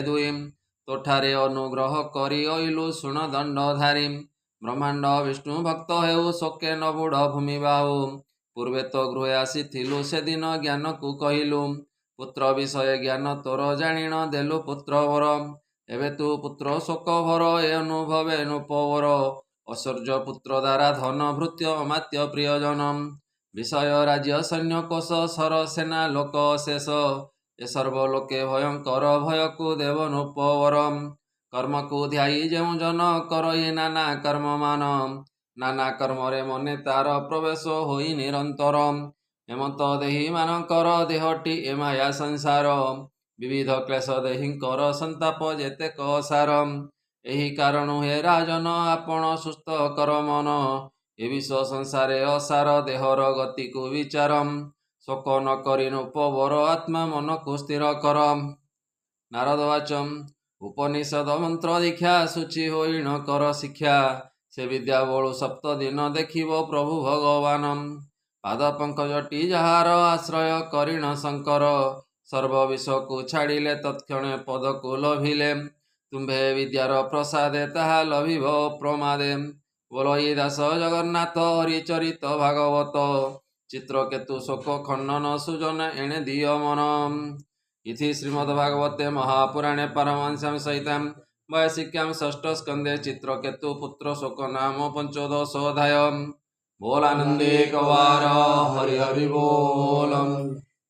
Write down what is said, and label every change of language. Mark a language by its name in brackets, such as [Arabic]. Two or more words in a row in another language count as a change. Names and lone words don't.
[Odia] ଦୁଇ ତୋଠାରେ ଅନୁଗ୍ରହ କରି ଅଇଲୁ ଶୁଣ ଦଣ୍ଡଧାରୀ ବ୍ରହ୍ମାଣ୍ଡ ବିଷ୍ଣୁ ଭକ୍ତ ହେଉ ଶୋକେ ନ ବୁଡ଼ ଭୂମି ବାହୁ ପୂର୍ବେ ତୋ ଗୃହେ ଆସିଥିଲୁ ସେଦିନ ଜ୍ଞାନ କୁ କହିଲୁ ପୁତ୍ର ବିଷୟ ଜ୍ଞାନ ତୋର ଜାଣିଣ ଦେଲୁ ପୁତ୍ର ବର ଏବେ ତୁ ପୁତ୍ର ଶୋକ ଭର ଏ ଅନୁଭବେ ନୃପବର ଐଶ୍ୱର୍ଯ୍ୟ ପୁତ୍ର ଦ୍ୱାରା ଧନ ଭୃତ୍ୟ ଅମାତ୍ୟ ପ୍ରିୟଜନ ବିଷୟ ରାଜ୍ୟ ସୈନ୍ୟ କୋଶ ସର ସେନା ଲୋକ ଶେଷ ଏ ସର୍ବଲୋକେ ଭୟଙ୍କର ଭୟ କୁ ଦେବ ନୃପବର କର୍ମ କୁ ଧ୍ୟାଇ ଯେଉ ଜନ କରଇ ନାନା କର୍ମ ମାନ ନାନା କର୍ମ ରେ ମନେ ତାର ପ୍ରବେଶ ହୋଇ ନିରନ୍ତର ହେମନ୍ତ ଦେହୀ ମାନକର ଦେହଟି ଏ ମାୟା ସଂସାର ବିବିଧ କ୍ଲେଶ ଦେହୀଙ୍କର ସନ୍ତାପ ଯେତେ କସାର ଏହି କାରଣ ହେ ରାଜନ ଆପଣ ସୁସ୍ଥ କର ମନ ଏ ବିଶ୍ୱ ସଂସାରେ ଅସାର ଦେହର ଗତି କୁ ବିଚାରମ ଶୋକ ନ କରି ନୃପବର ଆତ୍ମା ମନ କୁ ସ୍ଥିର କର ନାରଦବାଚମ ଉପନିଷଦ ମନ୍ତ୍ର ଦୀକ୍ଷା ଶୁଚି ହୋଇଣ କର ଶିକ୍ଷା ସେ ବିଦ୍ୟା ବଳୁ ସପ୍ତ ଦିନ ଦେଖିବ ପ୍ରଭୁ ଭଗବାନ ପାଦ ପଙ୍କଜଟି ଜହାର ଆଶ୍ରୟ କରିଣ ଶଙ୍କର ସର୍ବ ବିଷ କୁ ଛାଡ଼ିଲେ ତତ୍କ୍ଷଣେ ପଦ କୁ ଲଭିଲେ ତୁମ୍ଭେ ବିଦ୍ୟାର ପ୍ରସାଦେ ତାହା ଲଭିବ ପ୍ରମାଦେ ବୋଲଇ ଦାସ ଜଗନ୍ନାଥ ହରିଚରିତ ଭାଗବତ ଚିତ୍ରକେତୁ ଶୋକ ଖଣ୍ଡନ ସୁଜନ ଏଣେ ଦିୟ ମନ [Sanskrit] इति श्रीमद्भागवते महापुराणे पारमहंस्यां सहितां वैयासिक्यां षष्ठ स्कंदे चित्रकेतु पुत्र शोक नाम पंचदश अध्याय [Odia] ବୋଲ ଆନନ୍ଦେ କବାର ହରି ହରି ବୋଲ।